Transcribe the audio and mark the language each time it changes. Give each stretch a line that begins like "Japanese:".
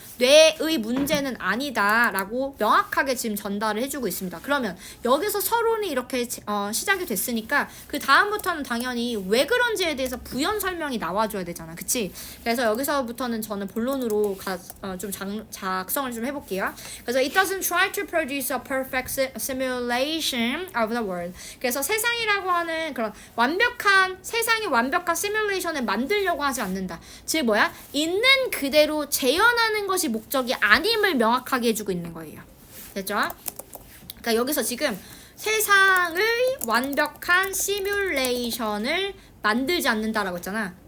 Korean: 뇌의 문제는 아니다라고 명확하게 지금 전달을 해주고 있습니다. 그러면 여기서 서론이 이렇게 시작이 됐으니까 그 다음부터는 당연히 왜 그런지에 대해서 부연 설명이 나와줘야 되잖아. 그치? 그래서 여기서부터는 저는 본론으로 좀 작성을 좀 해볼게요.
English: 그래서 it doesn't try to produce a perfect simulation of the world.
Korean: 그래서 세상이라고 하는 그런 세상의 완벽한 시뮬레이션을 만들려고 하지 않는다. 즉 뭐야? 있는 그대로 재현하는 것이 목적이 아님을 명확하게 해주고 있는 거예요. 됐죠? 그러니까 여기서 지금 세상의 완벽한 시뮬레이션을 만들지 않는다라고 했잖아.